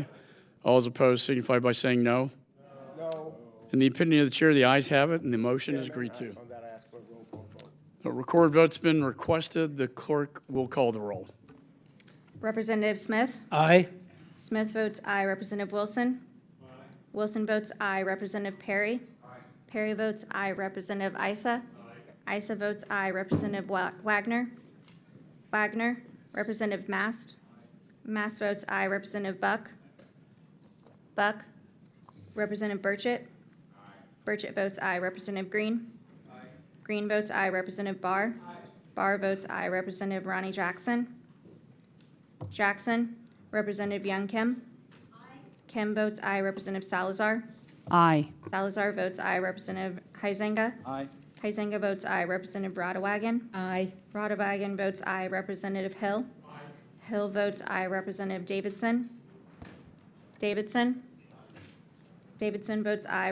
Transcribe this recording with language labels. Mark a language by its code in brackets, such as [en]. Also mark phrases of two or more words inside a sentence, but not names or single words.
[en] All those opposed signify by saying no. No. In the opinion of the chair, the ayes have it, and the motion is agreed to. A recorded vote's been requested. The clerk will call the roll. Representative Smith? Aye. Smith votes aye. Representative Wilson? Aye. Wilson votes aye. Representative Perry? Aye. Perry votes aye. Representative Issa? Aye. Issa votes aye. Representative Wagner? Wagner? Representative Mast? Mast votes aye. Representative Buck? Buck? Representative Burchett? Aye. Burchett votes aye. Representative Green? Aye. Green votes aye. Representative Barr? Aye. Barr votes aye. Representative Ronnie Jackson? Jackson. Representative Young Kim? Aye. Kim votes aye. Representative Salazar? Aye. Salazar votes aye. Representative Huizenga? Aye. Huizenga votes aye. Representative Rodawagen? Aye. Rodawagen votes aye. Representative Hill? Aye. Hill votes aye. Representative Davidson? Davidson? Davidson votes aye.